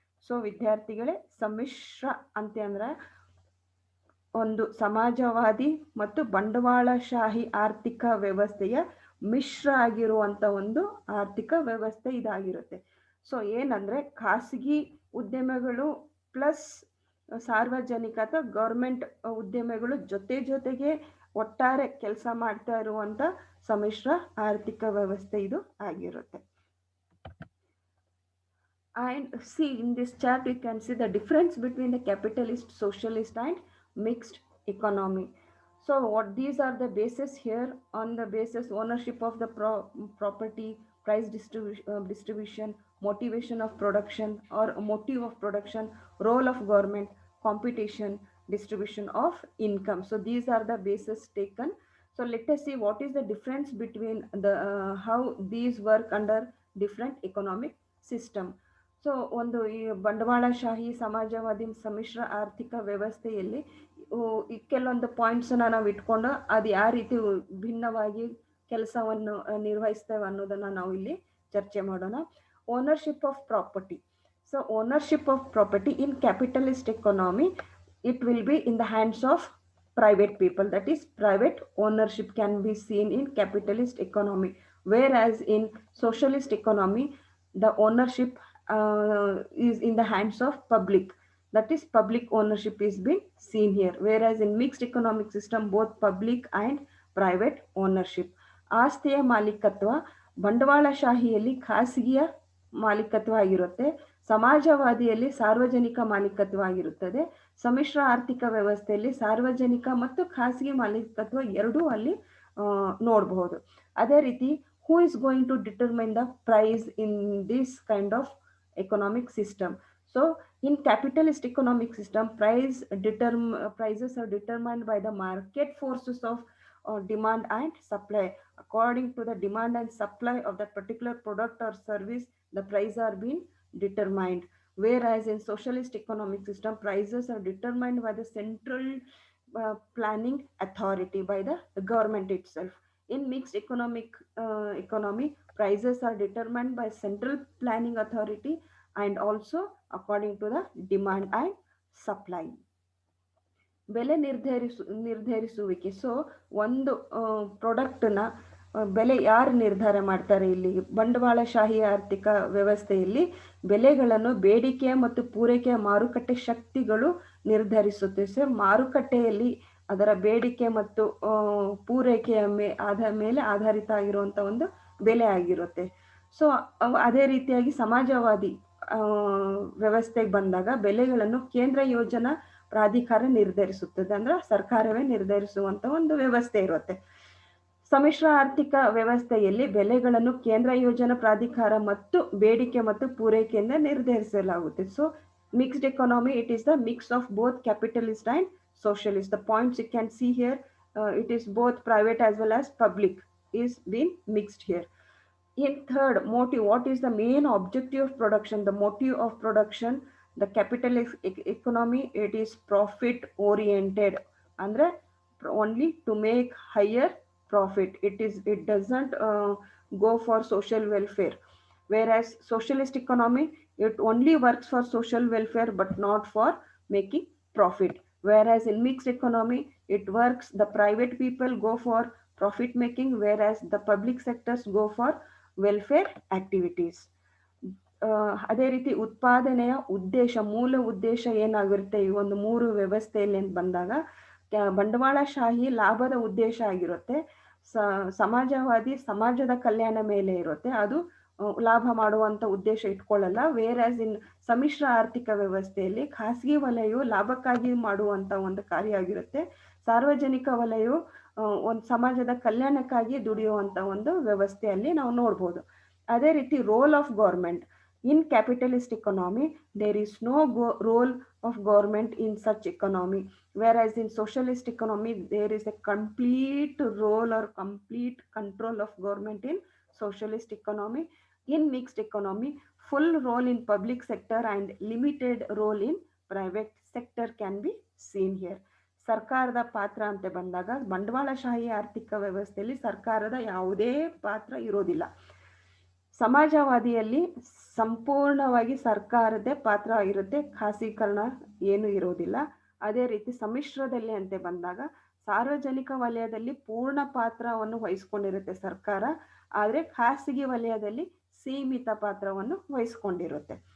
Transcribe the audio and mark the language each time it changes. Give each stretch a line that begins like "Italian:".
Kannada: So ವಿದ್ಯಾರ್ಥಿಗಳೇ, ಸಮ್ಮಿಶ್ರ ಅಂತಂದ್ರೆ ಒಂದು ಸಮಾಜವಾದಿ ಮತ್ತು ಬಂಡವಾಳಶಾಹಿ ಆರ್ಥಿಕ ವ್ಯವಸ್ಥೆಯ ಮಿಶ್ರ ಆಗಿರುವಂತ ಒಂದು ಆರ್ಥಿಕ ವ್ಯವಸ್ಥೆ ಇದಾಗಿರುತ್ತೆ. ಸೊ ಏನಂದ್ರೆ ಖಾಸಗಿ ಉದ್ಯಮಗಳು ಪ್ಲಸ್ ಸಾರ್ವಜನಿಕ ಅಥವಾ ಗೌರ್ಮೆಂಟ್ ಉದ್ಯಮಗಳು ಜೊತೆಗೆ ಒಟ್ಟಾರೆ ಕೆಲಸ ಮಾಡ್ತಾ ಇರುವಂತ ಸಮ್ಮಿಶ್ರ ಆರ್ಥಿಕ ವ್ಯವಸ್ಥೆ ಇದು ಆಗಿರುತ್ತೆ.
English: And see, in this chart we can see the difference between the capitalist, socialist and mixed economy. So what these are the basis here. On the basis, ownership of the property, price distribution, motivation of production or motive of production, role of government, competition, distribution of income. So these are the basis taken. So let us see what is the difference between the how these work under different economic system.
Kannada: So ಒಂದು ಈ ಬಂಡವಾಳಶಾಹಿ ಸಮಾಜವಾದಿ ಸಮ್ಮಿಶ್ರ ಆರ್ಥಿಕ ವ್ಯವಸ್ಥೆಯಲ್ಲಿ ಕೆಲವೊಂದು ಪಾಯಿಂಟ್ಸನ್ನ ನಾವು ಇಟ್ಕೊಂಡು ಅದು ಯಾವ ರೀತಿ ಭಿನ್ನವಾಗಿ ಕೆಲಸವನ್ನು ನಿರ್ವಹಿಸ್ತೇವೆ ಅನ್ನೋದನ್ನ ನಾವು ಇಲ್ಲಿ ಚರ್ಚೆ ಮಾಡೋಣ.
English: Ownership of property. So ownership of property in capitalist economy, it will be in the hands of private people. That is, private ownership can be seen in capitalist economy, whereas in socialist economy the ownership is in the hands of public. That is, public ownership is being seen here, whereas in mixed economic system both public and private ownership.
Kannada: ಆಸ್ತಿಯ ಮಾಲೀಕತ್ವ ಬಂಡವಾಳಶಾಹಿಯಲ್ಲಿ ಖಾಸಗಿಯ ಮಾಲೀಕತ್ವ ಆಗಿರುತ್ತೆ, ಸಮಾಜವಾದಿಯಲ್ಲಿ ಸಾರ್ವಜನಿಕ ಮಾಲೀಕತ್ವ ಆಗಿರುತ್ತದೆ. ಸಮ್ಮಿಶ್ರ ಆರ್ಥಿಕ ವ್ಯವಸ್ಥೆಯಲ್ಲಿ ಸಾರ್ವಜನಿಕ ಮತ್ತು ಖಾಸಗಿ ಮಾಲೀಕತ್ವ ಎರಡೂ ಅಲ್ಲಿ ನೋಡಬಹುದು. ಅದೇ ರೀತಿ,
English: who is going to determine the price in this kind of economic system? So in capitalist economic system, prices are determined by the market forces of demand and supply. According to the demand and supply of that particular product or service, the price are being determined. Whereas in socialist economic system, prices are determined by the central planning authority, by the government itself. In mixed economy, prices are determined by central planning authority and also according to the demand and supply.
Kannada: ಬೆಲೆ ನಿರ್ಧರಿಸುವಿಕೆ. So ಒಂದು ಪ್ರಾಡಕ್ಟ್ನ ಬೆಲೆ ಯಾರು ನಿರ್ಧಾರ ಮಾಡ್ತಾರೆ? ಇಲ್ಲಿ ಬಂಡವಾಳಶಾಹಿ ಆರ್ಥಿಕ ವ್ಯವಸ್ಥೆಯಲ್ಲಿ ಬೆಲೆಗಳನ್ನು ಬೇಡಿಕೆ ಮತ್ತು ಪೂರೈಕೆಯ ಮಾರುಕಟ್ಟೆ ಶಕ್ತಿಗಳು ನಿರ್ಧರಿಸುತ್ತೆ. ಸೊ ಮಾರುಕಟ್ಟೆಯಲ್ಲಿ ಅದರ ಬೇಡಿಕೆ ಮತ್ತು ಪೂರೈಕೆಯ ಮೇಲೆ ಆಧಾರಿತ ಆಗಿರುವಂಥ ಒಂದು ಬೆಲೆ ಆಗಿರುತ್ತೆ. ಸೊ ಅದೇ ರೀತಿಯಾಗಿ ಸಮಾಜವಾದಿ ವ್ಯವಸ್ಥೆಗೆ ಬಂದಾಗ ಬೆಲೆಗಳನ್ನು ಕೇಂದ್ರ ಯೋಜನಾ ಪ್ರಾಧಿಕಾರ ನಿರ್ಧರಿಸುತ್ತದೆ, ಅಂದ್ರೆ ಸರ್ಕಾರವೇ ನಿರ್ಧರಿಸುವಂತ ಒಂದು ವ್ಯವಸ್ಥೆ ಇರುತ್ತೆ. ಸಮ್ಮಿಶ್ರ ಆರ್ಥಿಕ ವ್ಯವಸ್ಥೆಯಲ್ಲಿ ಬೆಲೆಗಳನ್ನು ಕೇಂದ್ರ ಯೋಜನಾ ಪ್ರಾಧಿಕಾರ ಮತ್ತು ಬೇಡಿಕೆ ಮತ್ತು ಪೂರೈಕೆಯಿಂದ ನಿರ್ಧರಿಸಲಾಗುತ್ತೆ.
English: So mixed economy, it is the mix of both capitalist and socialist. The points you can see here, it is both private as well as public is being mixed here. In third, motive, what is the main objective of production? The motive of production, the capitalist economy, it is profit oriented, andre only to make higher profit. It doesn't go for social welfare. Whereas socialist economy, it only works for social welfare but not for making profit. Whereas in mixed economy, it works, the private people go for profit making, whereas the public sectors go for welfare activities.
Kannada: ಅದೇ ರೀತಿ ಉತ್ಪಾದನೆಯ ಉದ್ದೇಶ, ಮೂಲ ಉದ್ದೇಶ ಏನಾಗಿರುತ್ತೆ ಈ ಒಂದು ಮೂರು ವ್ಯವಸ್ಥೆಯಲ್ಲಿ ಅಂತ ಬಂದಾಗ, ಬಂಡವಾಳಶಾಹಿ ಲಾಭದ ಉದ್ದೇಶ ಆಗಿರುತ್ತೆ, ಸಮಾಜವಾದಿ ಸಮಾಜದ ಕಲ್ಯಾಣ ಮೇಲೆ ಇರುತ್ತೆ, ಅದು ಲಾಭ ಮಾಡುವಂತ ಉದ್ದೇಶ ಇಟ್ಕೊಳ್ಳಲ್ಲ.
English: where in
Kannada: ಸಮ್ಮಿಶ್ರ ಆರ್ಥಿಕ ವ್ಯವಸ್ಥೆಯಲ್ಲಿ ಖಾಸಗಿ ವಲಯವು ಲಾಭಕ್ಕಾಗಿ ಮಾಡುವಂತ ಒಂದು ಕಾರ್ಯ ಆಗಿರುತ್ತೆ, ಸಾರ್ವಜನಿಕ ವಲಯವು ಒಂದು ಸಮಾಜದ ಕಲ್ಯಾಣಕ್ಕಾಗಿ ದುಡಿಯುವಂತ ಒಂದು ವ್ಯವಸ್ಥೆಯಲ್ಲಿ ನಾವು ನೋಡ್ಬೋದು.
English: ಅದೇ ರೀತಿ role of government in capitalist economy, there is no role of government in such economy. whereas in socialist economy there is a complete role or complete control of government in socialist economy. In mixed economy, full role in public sector and limited role in private sector can be seen here.
Kannada: ಸರ್ಕಾರದ ಪಾತ್ರ ಅಂತ ಬಂದಾಗ ಬಂಡವಾಳಶಾಹಿ ಆರ್ಥಿಕ ವ್ಯವಸ್ಥೆಯಲ್ಲಿ ಸರ್ಕಾರದ ಯಾವುದೇ ಪಾತ್ರ ಇರೋದಿಲ್ಲ. ಸಮಾಜವಾದಿಯಲ್ಲಿ ಸಂಪೂರ್ಣವಾಗಿ ಸರ್ಕಾರದೇ ಪಾತ್ರ ಇರುತ್ತೆ, ಖಾಸಗೀಕರಣ ಏನು ಇರೋದಿಲ್ಲ. ಅದೇ ರೀತಿ ಸಮ್ಮಿಶ್ರದಲ್ಲಿ ಅಂತ ಬಂದಾಗ ಸಾರ್ವಜನಿಕ ವಲಯದಲ್ಲಿ ಪೂರ್ಣ ಪಾತ್ರವನ್ನು ವಹಿಸ್ಕೊಂಡಿರುತ್ತೆ ಸರ್ಕಾರ, ಆದರೆ ಖಾಸಗಿ ವಲಯದಲ್ಲಿ ಸೀಮಿತ ಪಾತ್ರವನ್ನು ವಹಿಸ್ಕೊಂಡಿರುತ್ತೆ.